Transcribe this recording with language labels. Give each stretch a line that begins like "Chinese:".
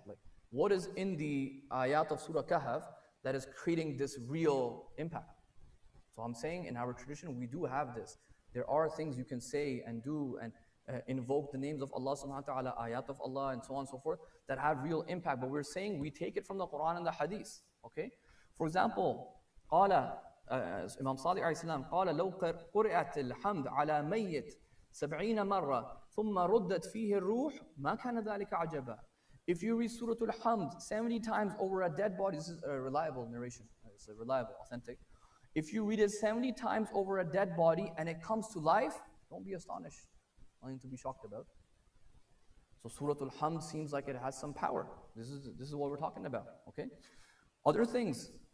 English: Like, what is in the ayat of Surah Kahf that is creating this real impact? So I'm saying in our tradition, we do have this. There are things you can say and do and invoke the names of Allah subhanahu wa ta'ala, ayat of Allah and so on and so forth that have real impact. But we're saying we take it from the Quran and the Hadith. Okay? For example,
Arabic: قال Imam Sadiq alayhi salam, قال لو قرأت الحمد على ميت 70 مرة ثم ردت فيه الروح ما كان ذلك عجبا.
English: If you read Surah al-Hamd 70 times over a dead body, this is a reliable narration, it's a reliable, authentic. If you read it 70 times over a dead body and it comes to life, don't be astonished, nothing to be shocked about. So Surah al-Hamd seems like it has some power. This is what we're talking about, okay? Other things.